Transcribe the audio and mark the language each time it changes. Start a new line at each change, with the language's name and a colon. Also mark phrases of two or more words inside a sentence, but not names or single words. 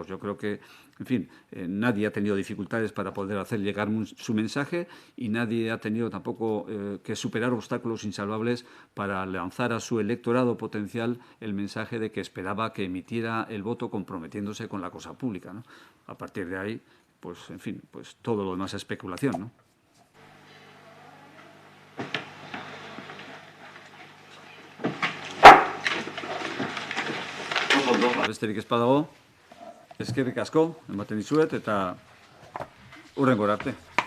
Spanish: Yo creo que, en fin, nadie ha tenido dificultades para poder hacer llegar su mensaje y nadie ha tenido tampoco que superar obstáculos insalvables para lanzar a su electorado potencial el mensaje de que esperaba que emitiera el voto comprometiéndose con la cosa pública, ¿no? A partir de ahí, pues, en fin, pues todo lo demás es especulación, ¿no?
Basque: Besterik ez badago, eskerrik asko, ematen dizuet eta hurrengora arte.